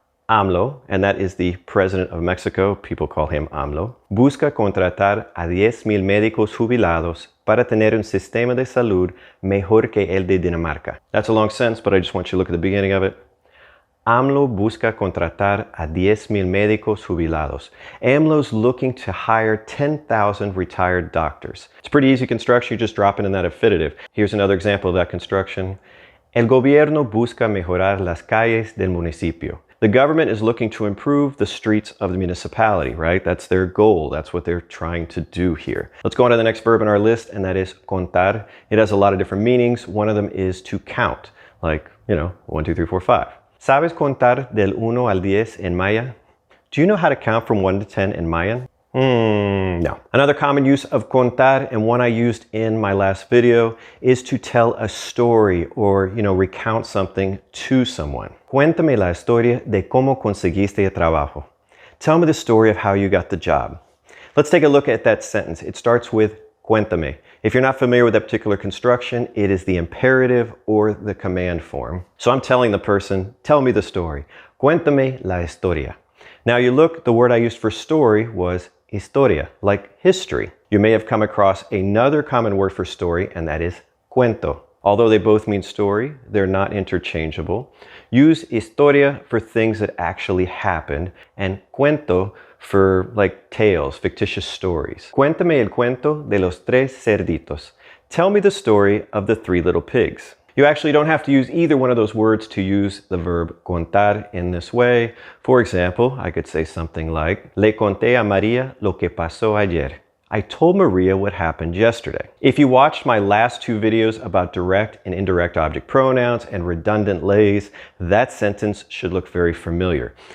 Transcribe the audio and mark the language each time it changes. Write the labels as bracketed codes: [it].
[en] AMLO, and that is the president of Mexico, people call him AMLO, [es] busca contratar a 10,000 médicos jubilados para tener un sistema de salud mejor que el de Dinamarca. [en] That's a long sentence, but I just want you to look at the beginning of it. [es] AMLO busca contratar a 10,000 médicos jubilados. [en] AMLO's looking to hire 10,000 retired doctors. It's a pretty easy construction, you just drop it in that affinitive. Here's another example of that construction. [es] El gobierno busca mejorar las calles del municipio. [en] The government is looking to improve the streets of the municipality, right? That's their goal. That's what they're trying to do here. Let's go on to the next verb in our list, and that is contar. It has a lot of different meanings. One of them is to count, like, 1, 2, 3, 4, 5. [es] ¿Sabes contar del 1 al 10 en Maya? [en] Do you know how to count from 1 to 10 in Mayan? No. Another common use of contar, and one I used in my last video, is to tell a story or, recount something to someone. [es] Cuéntame la historia de cómo conseguiste el trabajo. [en] Tell me the story of how you got the job. Let's take a look at that sentence. It starts with cuéntame. If you're not familiar with that particular construction, it is the imperative or the command form. So I'm telling the person, tell me the story. [es] Cuéntame la historia. [en] Now you look, the word I used for story was historia, like history. You may have come across another common word for story, and that is cuento. Although they both mean story, they're not interchangeable. Use historia for things that actually happened, and cuento for like tales, fictitious stories. [es] Cuéntame el cuento de los tres cerditos. [en] Tell me the story of the 3 little pigs. You actually don't have to use either one of those words to use the verb contar in this way. For example, I could say something like, [es] Le conté a María lo que pasó ayer. [en] I told Maria what happened yesterday. If you watched my last 2 videos about direct and indirect object pronouns and redundant lays, that sentence should look very familiar.